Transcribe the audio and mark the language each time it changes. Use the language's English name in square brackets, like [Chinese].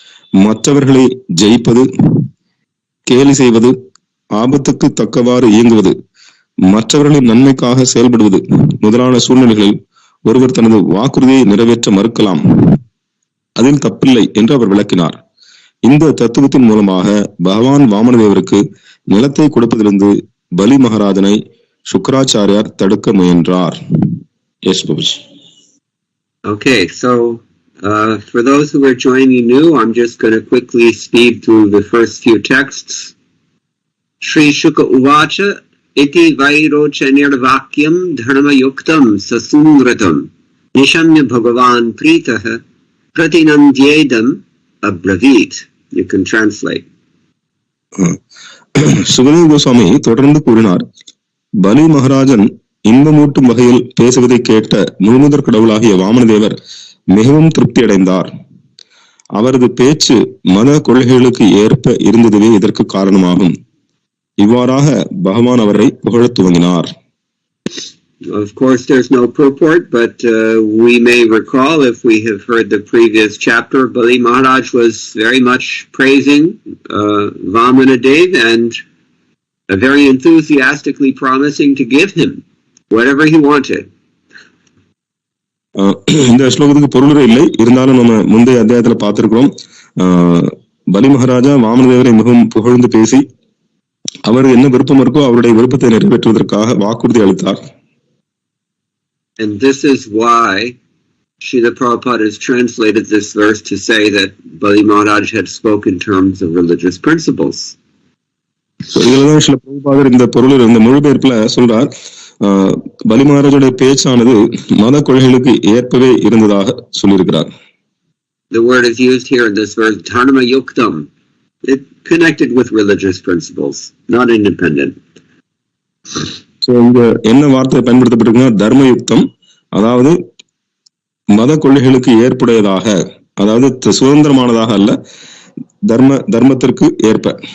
[Tamil] மற்றவர்களை ஜெயிப்பது, கேலி செய்வது, ஆபத்துக்கு தக்கவாறு இயங்குவது, மற்றவர்களின் நன்மைக்காக செயல்படுவது முதலான சூழ்நிலைகளில் ஒருவர் தனது வாக்குறுதியை நிறைவேற்ற மறுக்கலாம். அதில் தப்பில்லை என்று அவர் விளக்கினார். இந்த தத்துவத்தின் மூலமாக பகவான் வாமனதேவருக்கு நிலத்தை கொடுப்பதிலிருந்து பலி மகாராஜனை சுக்கராச்சாரியார் தடுக்க முயன்றார். [English] Yes Babuji. Okay, so for those who are joining new, I'm just going to quickly speed through the first few texts. [Sanskrit] Shri Shuka Uvacha iti vairocha nirvakyam dharma yuktam sasungratam nishamya bhagavan pritah pratinandyedam abravit. [English] You can translate. [Tamil] Sukadeva Goswami தொடர்ந்து கூறினார், பலி மகாராஜன் இன்பமூட்டும் வகையில் பேசுவதை கேட்ட முழுமுதற் கடவுளாகிய வாமனதேவர் மிகவும் திருப்தி அடைந்தார். அவரது பேச்சு மத கொள்கைகளுக்கு ஏற்ப இருந்ததுவே இதற்கு காரணமாகும். இவ்வாறாக பகவான் அவரை புகழத் துவங்கினார். [English] Of course, there's no purport, but we may recall, if we have heard the previous chapter, Bali Maharaj was very much praising Vamanadev and very enthusiastically promising to give him whatever he wanted. [Tamil] இந்த ஸ்லோகத்துக்கு பொருளுரை இல்லை, இருந்தாலும் நம்ம முந்தைய அத்தியாயத்துல பார்த்திருக்கிறோம். பலி மகாராஜா வாமனதேவரை மிகவும் புகழ்ந்து பேசி அவர் என்ன விருப்பம் இருக்கோ அவருடைய விருப்பத்தை நிறைவேற்றுவதற்காக வாக்குறுதி அளித்தார். [English] And this is why Srila Prabhupada has translated this verse to say that Bali Maharaj had spoken in terms of religious principles. [Tamil] இதுலதான் ஸ்ரீல பிரபுபாதர் இந்த பொருள் இந்த மொழிபெயர்ப்புல சொல்றார், பலி மகாராஜோட பேச்சானது மத கொள்கைகளுக்கு ஏற்பவே இருந்ததாக சொல்லியிருக்கிறார். [English] The word is used here in this verse, dharma yuktam. It connected with religious principles, not independent. [Tamil] So இங்க என்ன வார்த்தை பயன்படுத்தப்பட்டிருக்குன்னா தர்மயுக்தம், அதாவது மத கொள்கைகளுக்கு ஏற்புடையதாக, அதாவது சுதந்திரமானதாக அல்ல, தர்மத்திற்கு ஏற்ப.